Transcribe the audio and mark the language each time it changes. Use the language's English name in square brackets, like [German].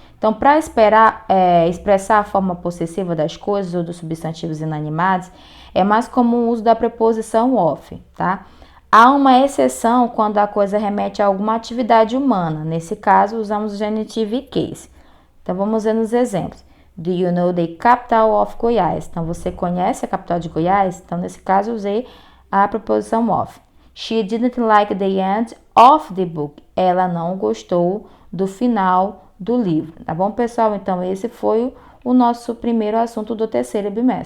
[Portuguese] Então, para expressar a forma possessiva das coisas ou dos substantivos inanimados, é mais comum o uso da preposição of, tá? Há uma exceção quando a coisa remete a alguma atividade humana. Nesse caso, usamos o genitive case. Então, vamos ver nos exemplos. [English] Do you know the capital of Goiás? [Portuguese] Então, você conhece a capital de Goiás? Então, nesse caso, eu usei a preposição of. [English] She didn't like the end of the book. [Portuguese] Ela não gostou do final do livro. Tá bom, pessoal? Então, esse foi o nosso primeiro assunto do terceiro bimestre.